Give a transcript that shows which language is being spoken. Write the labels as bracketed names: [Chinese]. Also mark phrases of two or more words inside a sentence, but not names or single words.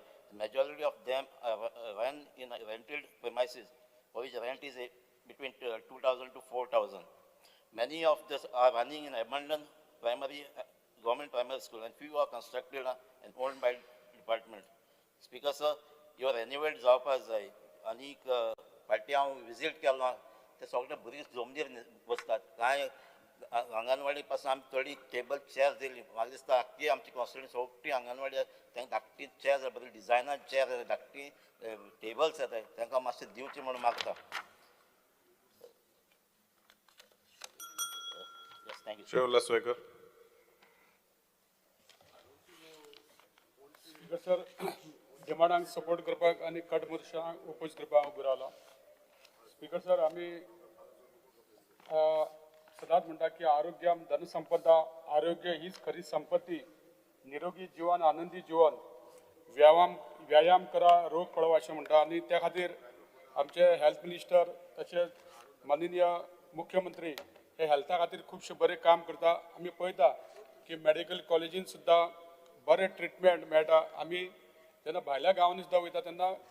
[English] The majority of them are run in rented premises, for which rent is between 2,000 to 4,000. Many of these are running in abandoned government primary school and few are constructed and owned by department. Speaker sir, your [Konkani] renovate जावपाक जाय आनीक फाटीं हांव विजीट केलो ते सगळे भुरगे जमनीर बसतात कांय आंगणवाडी पासून आमी थोडी [English] table chair [Konkani] दिली म्हाका दिसता आख्खी आमची कॉन्स्टिट्युन्सी सगळी आंगणवाडी तांकां धाकटी चेअर बरी [English] designer chair [Konkani] धाकटी टेबल्स येताय तांकां मातशें दिवचें म्हणून मागता थँक्यू शिवलास नायकर सर डिमांडांक सपोर्ट करपाक आनी कट मोर्चांक ओपोज करपाक उबो रावला [English] speaker sir [Konkani] आमी सदांच म्हणटा की [Sanskrit] आरोग्यम धनसंपदा [Konkani] आरोग्य हीच खरी संपत्ती निरोगी जीवन आनंदी जीवन व्यायाम करा रोग पळवा अशें म्हणटा आनी त्या खातीर आमचे [English] health minister [Konkani] तशेंच माननीय मुख्यमंत्री हे हेल्था खातीर खुबशे बरें काम करता आमी पळयता की मेडिकल कॉलेजीन सुद्दां बरें ट्रिटमेंट मेळटा आमी जेन्ना भायल्या गांवांनी सुद्दां वयता तेन्ना